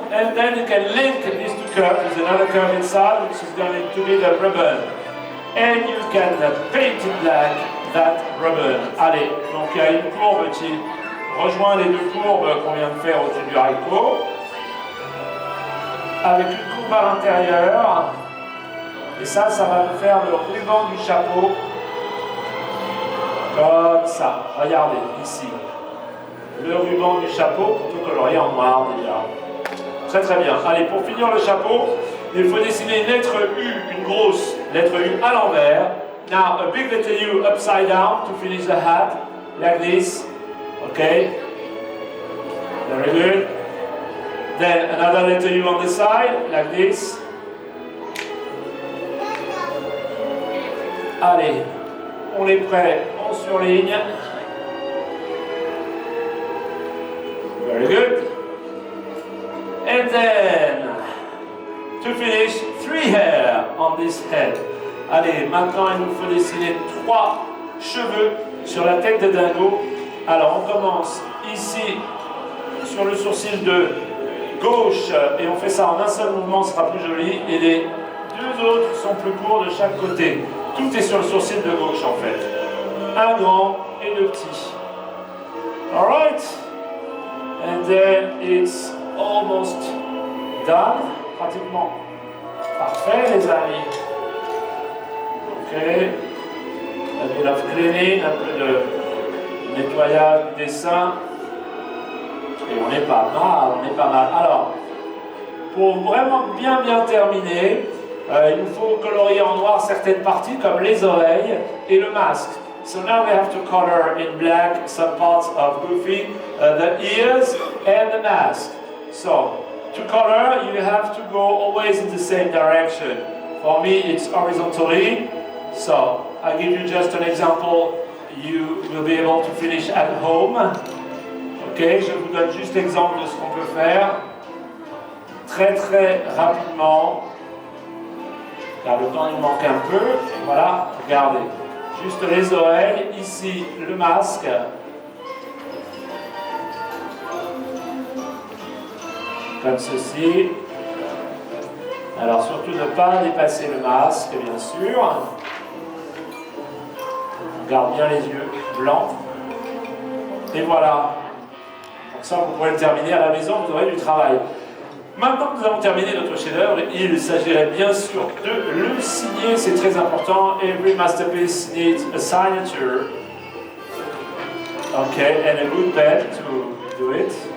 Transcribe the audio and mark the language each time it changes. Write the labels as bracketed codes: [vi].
[en] And then you can link these two curves with another curve inside, which is going to be the ribbon. And you can paint it black, that ribbon. [fr] Allez, donc il y a une courbe qui rejoint les deux courbes qu'on vient de faire au-dessus du haricot. Avec une courbe à l'intérieur. Et ça va nous faire le ruban du chapeau. Comme ça. Regardez, ici. Le ruban du chapeau qu'on peut colorier en noir déjà. Très très bien. Allez, pour finir le chapeau, il faut dessiner une lettre U, une grosse lettre U à l'envers. [en] Now, a big letter U upside down to finish the hat, like this. Okay? Very good. Then another letter U on the side, like this. [fr] Allez, on est prêt, on surligne. [en] Very good. And then, to finish, 3 hair on this head. [fr] Allez, maintenant il nous faut dessiner 3 cheveux sur la tête de dingo. Alors on commence ici sur le sourcil de gauche et on fait ça en un seul mouvement, ce sera plus joli. Et les deux autres sont plus courts de chaque côté. Tout est sur le sourcil de gauche en fait. Un grand et deux petits. Alright? [en] And then it's almost done. [fr] Pratiquement parfait les amis. Ok. [en] A bit of cleaning, [fr] un peu de nettoyage du dessin. Et on est pas mal, on est pas mal. Alors, pour vraiment bien terminer, il nous faut colorier en noir certaines parties comme les oreilles et le masque. [en] So now we have to color in black some parts of Goofy, the ears and the mask. So, to color, you have to go always in the same direction. For me, it's horizontally. So, I'll give you just an example. You will be able to finish at home. [fr] Ok, je vous donne juste l'exemple de ce qu'on peut faire. Très rapidement. Car le temps nous manque un peu. Voilà, regardez. Juste les oreilles, ici le masque. Comme ceci. Alors surtout ne pas dépasser le masque, bien sûr. On garde bien les yeux blancs. Et voilà. Donc ça, vous pourrez le terminer à la maison, vous aurez du travail. Maintenant que nous avons terminé notre chef-d'œuvre, il s'agirait bien sûr de le signer, c'est très important. [en] Every masterpiece needs a signature. Okay, and a good pen to do it.